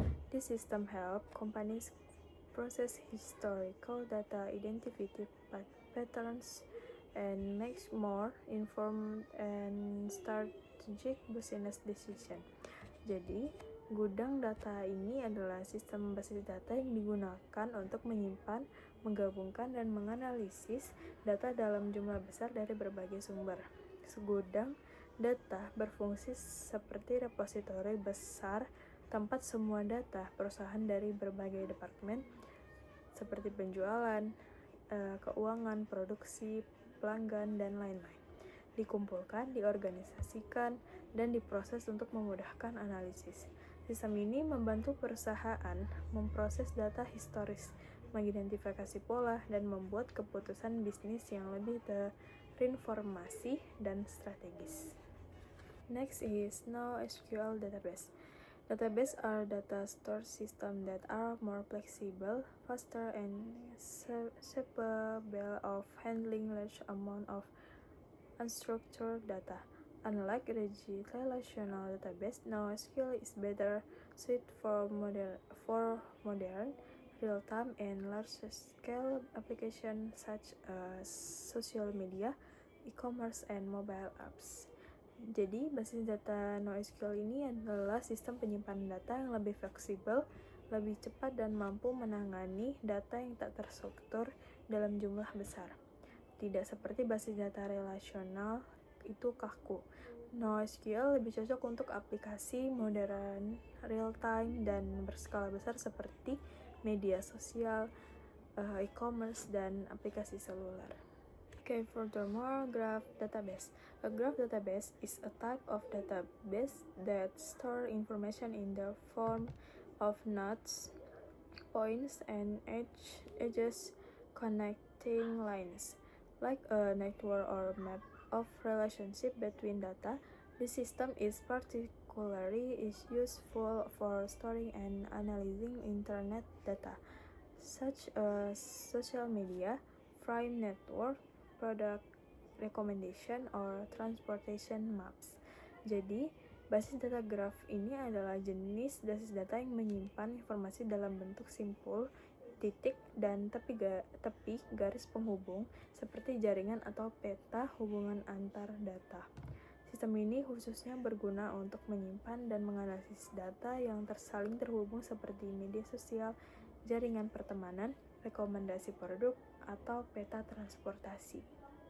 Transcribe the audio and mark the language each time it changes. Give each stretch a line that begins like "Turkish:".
English: This system helps companies process historical data, identify patterns, and makes more informed and strategic business decision.
Indonesian: Jadi, gudang data ini adalah sistem basis data yang digunakan untuk menyimpan, menggabungkan, dan menganalisis data dalam jumlah besar dari berbagai sumber. Segudang data berfungsi seperti repositori besar tempat semua data perusahaan dari berbagai departemen seperti penjualan, keuangan, produksi, pelanggan, dan lain-lain dikumpulkan, diorganisasikan, dan diproses untuk memudahkan analisis. Sistem ini membantu perusahaan memproses data historis, mengidentifikasi pola, dan membuat keputusan bisnis yang lebih terinformasi dan strategis.
English: Next is NoSQL database. Databases are data store systems that are more flexible, faster, and capable of handling large amount of unstructured data. Unlike relational database, NoSQL is better suited for modern, real-time, and large-scale applications such as social media, e-commerce, and mobile apps.
Indonesian: Jadi, basis data NoSQL ini adalah sistem penyimpanan data yang lebih fleksibel, lebih cepat, dan mampu menangani data yang tak terstruktur dalam jumlah besar. Tidak seperti basis data relasional itu kaku. NoSQL lebih cocok untuk aplikasi modern, real-time, dan berskala besar seperti media sosial, e-commerce, dan aplikasi seluler.
English: Okay, furthermore, graph database. A graph database is a type of database that store information in the form of nodes, points, and edges connecting lines. Like a network or map of relationship between data, this system is particularly useful for storing and analyzing internet data, such as social media, frame network, product recommendation, or transportation maps.
Indonesian: Jadi, basis data graph ini adalah jenis basis data yang menyimpan informasi dalam bentuk simpul, titik, dan tepi garis penghubung seperti jaringan atau peta hubungan antar data. Sistem ini khususnya berguna untuk menyimpan dan menganalisis data yang tersaling terhubung seperti media sosial, jaringan pertemanan, rekomendasi produk, atau peta transportasi.